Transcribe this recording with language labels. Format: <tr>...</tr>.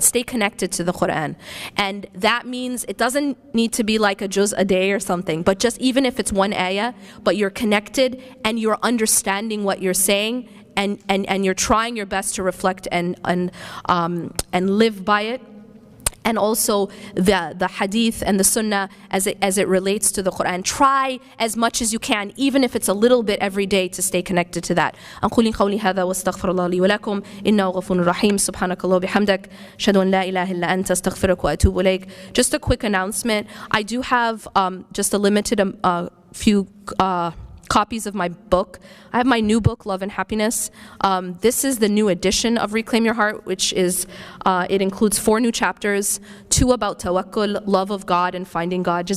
<en>Stay connected to the Quran. And that means it doesn't need to be like a juz a day or something, but just even if it's one ayah, but you're connected and you're understanding what you're saying, and you're trying your best to reflect and live by it. And also the hadith and the sunnah as it relates to the Quran. Try as much as you can, even if it's a little bit every day, to stay connected to that.</en> <ar>أقول قولي هذا واستغفر الله لي ولكم إنه غفور رحيم سبحانك الله وبحمدك أشهد أن لا إله إلا أنت أستغفرك وأتوب إليك.</ar> <en>Just a quick announcement. I do have just a limited few copies of my book. I have my new book, Love and Happiness. This is the new edition of Reclaim Your Heart, which is, it includes 4 new chapters, 2 about tawakkul, love of God and finding God.</en>